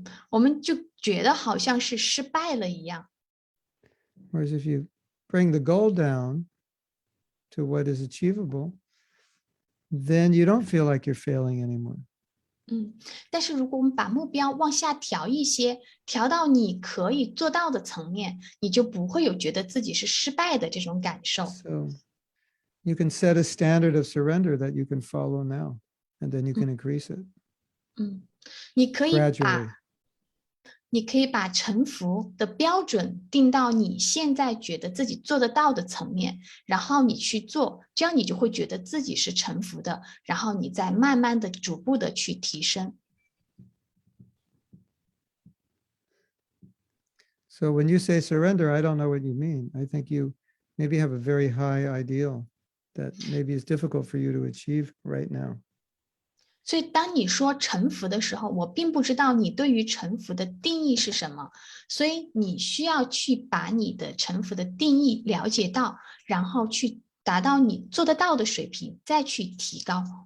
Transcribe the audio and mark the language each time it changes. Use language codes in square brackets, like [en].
[zh] 我们就觉得好像是失败了一样。 [en] Whereas if you bring the goal down to what is achievable, then you don't feel like you're failing anymore. [zh] 但是如果我们把目标往下调一些，调到你可以做到的层面，你就不会有觉得自己是失败的这种感受。 [en] So you can set a standard of surrender that you can follow now, and then you can increase it [zh] 你可以 [en] gradually. [zh] 把臣服的标准定到你现在觉得自己做得到的层面，然后你去做，这样你就会觉得自己是臣服的，然后你再慢慢的、逐步的去提升。 [en] So when you say surrender, I don't know what you mean. I think you maybe have a very high ideal that maybe is difficult for you to achieve right now. [zh] 所以当你说臣服的时候，我并不知道你对于臣服的定义是什么，所以你需要去把你的臣服的定义了解到，然后去达到你做得到的水平，再去提高。